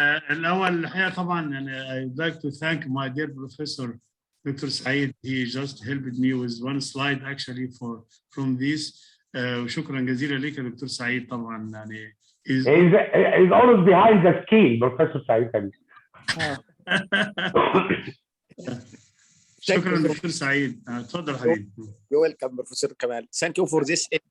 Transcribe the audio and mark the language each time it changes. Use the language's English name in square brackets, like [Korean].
[Arabic] الأول الحقيقة طبعا يعني [English] I'd like to thank my dear professor Dr. Saeed. He just helped me with one slide actually from this. [Arabic] وشكرا جزيلا لك يا دكتور سعيد. طبعا يعني [English] he's always behind the screen, Professor Saeed. [Arabic] شكرا دكتور سعيد. اتفضل حبيبي. [English] You're welcome, Professor Kamal. Thank you for this.